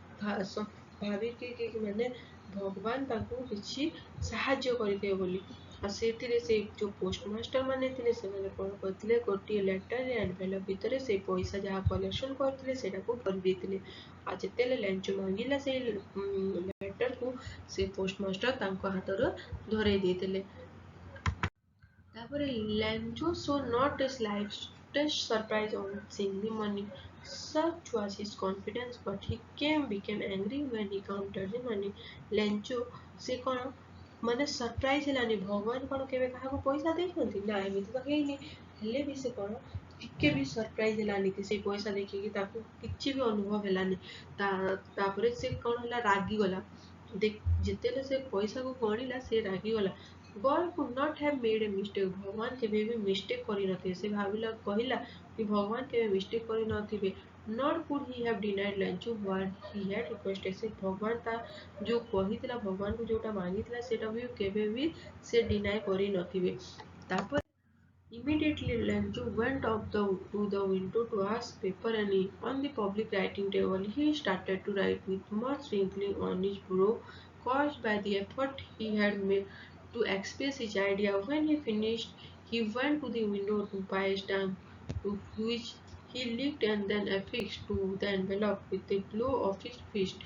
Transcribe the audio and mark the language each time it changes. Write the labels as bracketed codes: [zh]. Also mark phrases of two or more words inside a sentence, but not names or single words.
[or] ଭାବିକି ମାନେ ଭଗବାନ ତାଙ୍କୁ କିଛି ସାହାଯ୍ୟ କରିଦେବେ ବୋଲି ଆଉ ସେଥିରେ ସେ ଯେଉଁ ପୋଷ୍ଟମାଷ୍ଟର ମାନେ ଥିଲେ ସେମାନେ କ'ଣ କରିଥିଲେ ଗୋଟିଏ ଲେଟର୍ରେ ଏନଭେଲପ୍ ଭିତରେ ସେଇ ପଇସା ଯାହା କଲେକ୍ସନ୍ କରିଥିଲେ ସେଇଟାକୁ ଭରିଦେଇଥିଲେ ଆଉ ଯେତେବେଳେ ଲେଞ୍ଚ ମାଗିଲା ସେଇ ଲେଟର୍କୁ ସେ ପୋଷ୍ଟମାଷ୍ଟର ତାଙ୍କ ହାତରୁ ଧରେଇ ଦେଇଥିଲେ [en] ତାପରେ ଲେଞ୍ଚୁ so not his slightest surprise on seeing the money such was his confidence but he became angry when he counted the money [or] ଲେଞ୍ଚୁ ସେ କ'ଣ ମାନେ ସରପ୍ରାଇଜ ହେଲାନି ଭଗବାନ କ'ଣ କେବେ କାହାକୁ ପଇସା ଦେଇଛନ୍ତି ନା ଏମିତି ତ ହେଇନି ହେଲେ ବି ସେ କ'ଣ ଟିକେ ବି ସରପ୍ରାଇଜ ହେଲାନି କି ସେଇ ପଇସା ଦେଖିକି ତାକୁ କିଛି ବି ଅନୁଭବ ହେଲାନି ତାପରେ ସେ କ'ଣ ହେଲା ରାଗିଗଲା ଯେତେବେଳେ ସେ ପଇସାକୁ ଗଣିଲା ସେ ରାଗିଗଲା [en] God could not have made a [or] mistake ଭଗବାନ କେବେ ବି ମିଷ୍ଟେକ୍ କରିନଥିବେ ସେ କହିଲା କି ଭଗବାନ କେବେ ମିଷ୍ଟେକ୍ କରିନଥିବେ [en] not could he have denied Lanchu what he had requested [or] ସେ ଭଗବାନ ତା ଯେଉଁ କହିଥିଲା ଭଗବାନଙ୍କୁ ଯେଉଁଟା ମାଗିଥିଲା ସେଇଟା ବି କେବେ ବି ସେ ଡିନାଏ କରିନଥିବେ ତାପରେ [en] Immediately Lanchu went up to the window to ask paper and ink on the public writing table. He started to write with much wrinkling on his brow caused by the effort he had made to express his idea. When he finished, he went to the window to buy a stamp, to which he licked and then affixed to the envelope with a blow of his fist.